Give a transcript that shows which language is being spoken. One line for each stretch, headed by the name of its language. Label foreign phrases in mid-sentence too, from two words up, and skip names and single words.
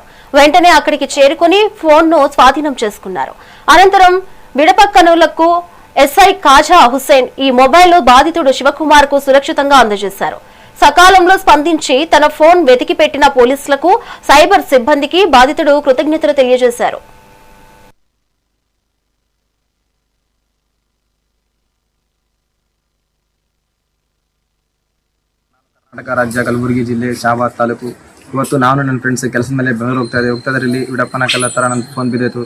Telugu: వెంటనే అక్కడికి చేరుకుని ఫోన్ను స్వాధీనం చేసుకున్నారు. అనంతరం విడపక్కనులకు ఎస్ఐ కాజా హుస్సేన్ ఈ మొబైల్ బాధితుడు శివకుమార్ కు సురక్షితంగా అందజేశారు. సకాలంలో స్పందించి తన ఫోన్ వెతికి పెట్టిన పోలీసులకు, సైబర్ సిబ్బందికి బాధితుడు కృతజ్ఞతలు తెలియజేశారు.
Kannada: ಕರ್ನಾಟಕ ರಾಜ್ಯ ಕಲಬುರಗಿ ಜಿಲ್ಲೆ ಶಾಬಾದ್ ತಾಲೂಕು. ಇವತ್ತು ನಾನು ನನ್ನ ಫ್ರೆಂಡ್ಸ್ ಕೆಲಸದ ಮೇಲೆ ಬೆಂಗಳೂರು ಹೋಗ್ತಾದ್ರಲ್ಲಿ ವಿಡಪ್ಪನಕಲ್ ಹತ್ರ ನನ್ನ ಫೋನ್ ಬಿದ್ದಿತ್ತು.